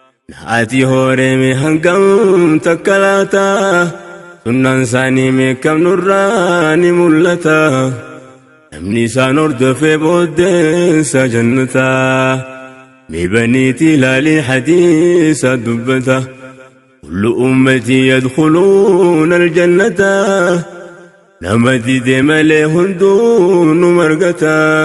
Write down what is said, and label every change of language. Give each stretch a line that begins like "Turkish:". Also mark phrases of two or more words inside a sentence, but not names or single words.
Oromo: Na ati hooree mi hangam takka laataa, sunnaan isaanii meeqam nurraa ni mul'ata. Namni isaan hordofee booddeensa jannata. Mee baniiti ilaalii hadiisa dubbata.
Arabic: كل أمتي يدخلون الجنة.
Oromo: Nama dide malee hunduunu margata.